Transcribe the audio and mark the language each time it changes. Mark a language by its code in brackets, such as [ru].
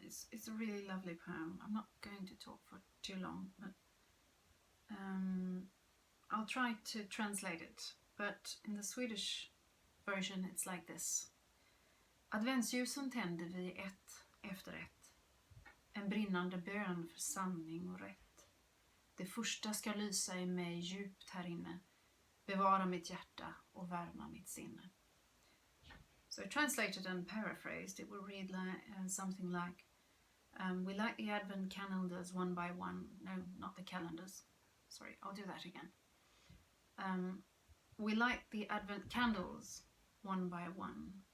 [en] It's a really lovely poem. I'm not going to talk for too long, but I'll try to translate it. But in the Swedish version it's like this. [sv] Adventsljusen tänder vi ett efter ett. En brinnande bön för sanning och rätt. Det första ska lysa i mig djupt här inne. Bevara mitt hjärta och värma mitt sinne. [en] So translated and paraphrased, it will read like something like, we light the Advent calendars one by one. No, not the calendars. Sorry, I'll do that again. We light the Advent candles one by one.